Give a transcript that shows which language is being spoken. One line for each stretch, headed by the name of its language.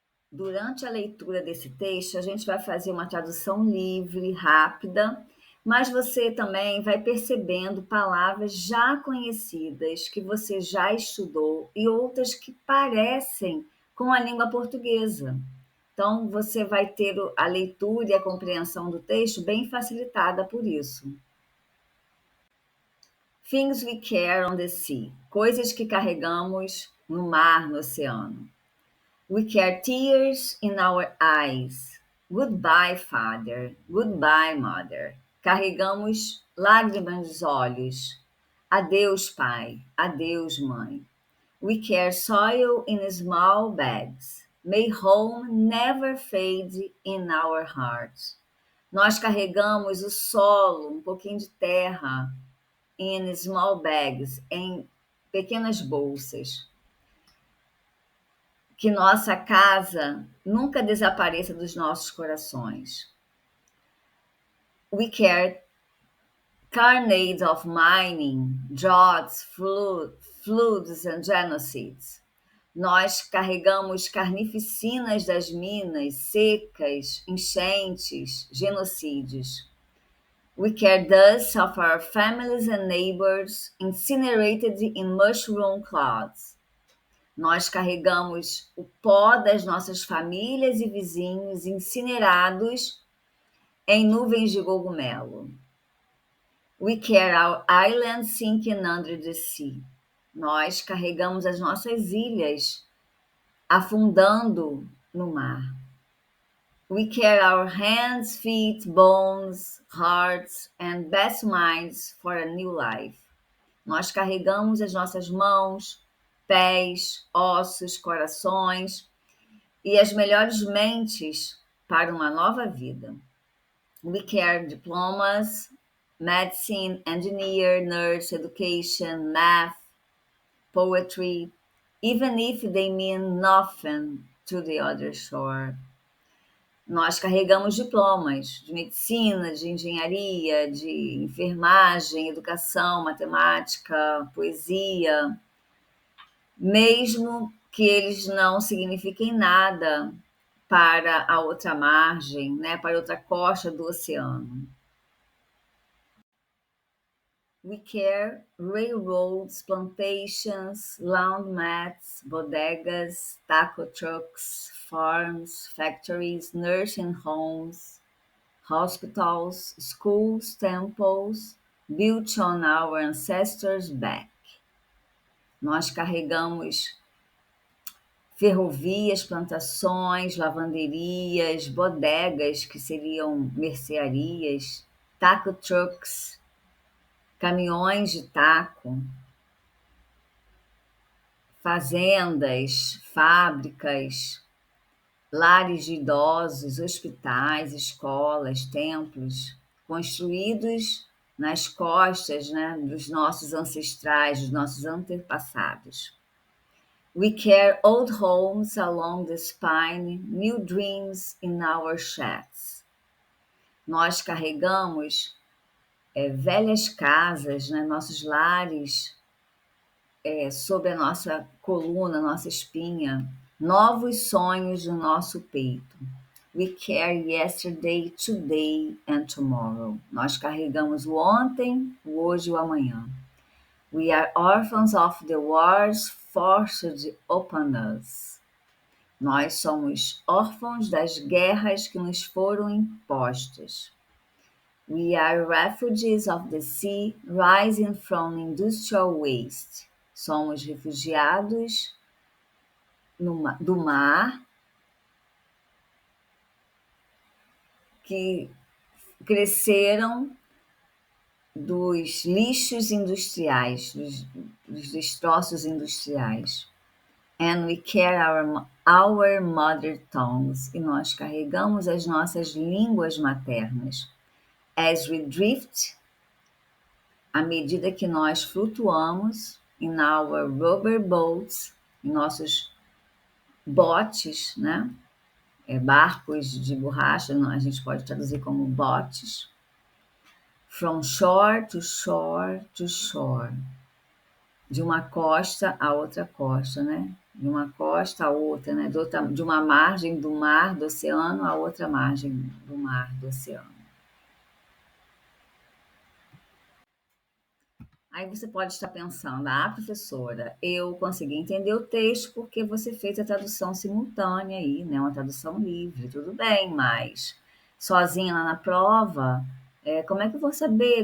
Portuguese: Durante a leitura desse texto, a gente vai fazer uma tradução livre, rápida, mas você também vai percebendo palavras já conhecidas que você já estudou e outras que parecem com a língua portuguesa. Então, você vai ter a leitura e a compreensão do texto bem facilitada por isso.
English: Things we carry on the sea.
Portuguese: Coisas que carregamos no mar, no oceano.
English: We carry tears in our eyes. Goodbye, father. Goodbye, mother.
Portuguese: Carregamos lágrimas nos olhos. Adeus, pai. Adeus, mãe.
English: We carry soil in small bags. May home never fade in our hearts.
Portuguese: Nós carregamos o solo, um pouquinho de terra,
English: in small bags,
Portuguese: em pequenas bolsas. Que nossa casa nunca desapareça dos nossos corações.
English: We carry carnage of mining, droughts, floods and genocides.
Portuguese: Nós carregamos carnificinas das minas, secas, enchentes, genocídios.
English: We carry dust of our families and neighbors incinerated in mushroom clouds.
Portuguese: Nós carregamos o pó das nossas famílias e vizinhos incinerados em nuvens de cogumelo.
English: We carry our island sinking under the sea.
Portuguese: Nós carregamos as nossas ilhas afundando no mar.
English: We carry our hands, feet, bones, hearts and best minds for a new life.
Portuguese: Nós carregamos as nossas mãos, pés, ossos, corações e as melhores mentes para uma nova vida.
English: We carry diplomas, medicine, engineer, nurse, education, math, poetry, even if they mean nothing to the other shore.
Portuguese: Nós carregamos diplomas de medicina, de engenharia, de enfermagem, educação, matemática, poesia, mesmo que eles não signifiquem nada para a outra margem, né, para a outra costa do oceano.
English: We carry railroads, plantations, laundromats, bodegas, taco trucks, farms, factories, nursing homes, hospitals, schools, temples, built on our ancestors' back.
Portuguese: Nós carregamos ferrovias, plantações, lavanderias, bodegas, que seriam mercearias, taco trucks, caminhões de taco, fazendas, fábricas, lares de idosos, hospitais, escolas, templos, construídos nas costas, né, dos nossos ancestrais, dos nossos antepassados.
English: We carry old homes along the spine, new dreams in our sheds.
Portuguese: Nós carregamos velhas casas, né, nossos lares, sobre a nossa coluna, nossa espinha, novos sonhos no nosso peito.
English: We carry yesterday, today and tomorrow.
Portuguese: Nós carregamos o ontem, o hoje e o amanhã.
English: We are orphans of the wars forced upon us.
Portuguese: Nós somos órfãos das guerras que nos foram impostas.
English: We are refugees of the sea rising from industrial waste.
Portuguese: Somos refugiados do mar que cresceram dos lixos industriais, dos destroços industriais.
English: And we carry our mother tongues.
Portuguese: E nós carregamos as nossas línguas maternas.
English: As we drift,
Portuguese: à medida que nós flutuamos
English: in our rubber boats,
Portuguese: em nossos botes, né? Barcos de borracha, a gente pode traduzir como botes.
English: From shore to shore to shore.
Portuguese: De uma costa a outra costa, né? De uma costa a outra, né? De uma margem do mar, do oceano, a outra margem do mar, do oceano. Aí você pode estar pensando, professora, eu consegui entender o texto porque você fez a tradução simultânea aí, né? Uma tradução livre, tudo bem, mas sozinha lá na prova, como é que eu vou saber?